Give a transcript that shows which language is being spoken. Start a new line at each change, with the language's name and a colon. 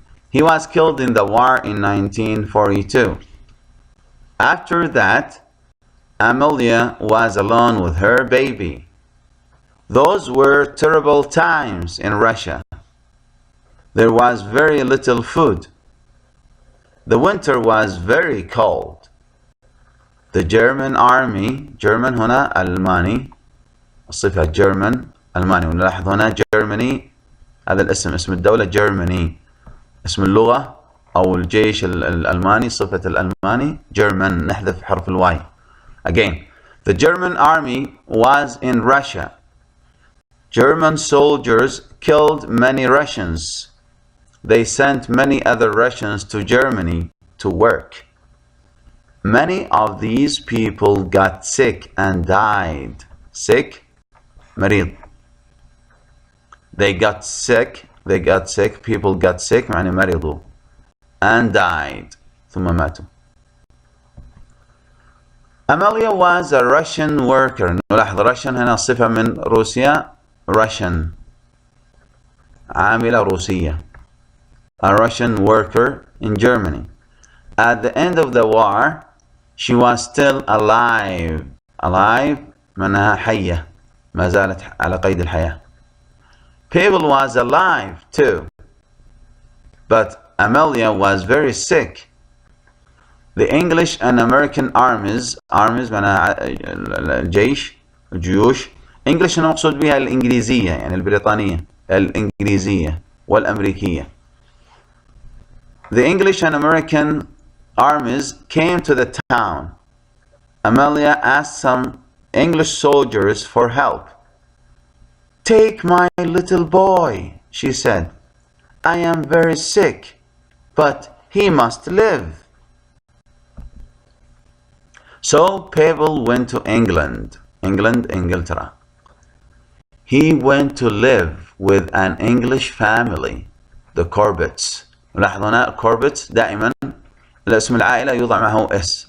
English: He was killed in the war in 1942. After that, Amelia was alone with her baby. Those were terrible times in Russia. There was very little food. The winter was very cold. The German army,
Arabic: German هنا ألماني، الصفة German ألماني، ونلاحظ هنا Germany هذا الاسم اسم الدولة Germany، اسم اللغة أو الجيش الألماني صفة الألماني German نحذف حرف الواي.
English: Again, the German army was in Russia. German soldiers killed many Russians. They sent many other Russians to Germany to work. Many of these people got sick and died. Sick,
Arabic: مريض.
English: They got sick, people got sick,
Arabic: يعني مرضوا.
English: And died.
Arabic: ثم ماتوا.
English: Amelia was a Russian worker.
Arabic: نلاحظ Russian هنا صفة من روسيا. Russian. عاملة روسية.
English: A Russian worker in Germany. At the end of the war, she was still alive.
Arabic: Alive معناها حية. ما زالت على قيد الحياة.
English: Pavel was alive too. But Amelia was very sick. The English and American armies
Arabic: معناها الجيش الجيوش. English هنا مقصود بها الإنجليزية يعني البريطانية الإنجليزية والأمريكية.
English: The English and American armies came to the town. Amelia asked some English soldiers for help. Take my little boy, she said. I am very sick, but he must live. So Pavel went to England.
Arabic: إنجلترا.
English: He went to live with an English family, the Corbetts.
Arabic: لاحظوا هنا Corbetts دائما الاسم العائلة يوضع معه اس.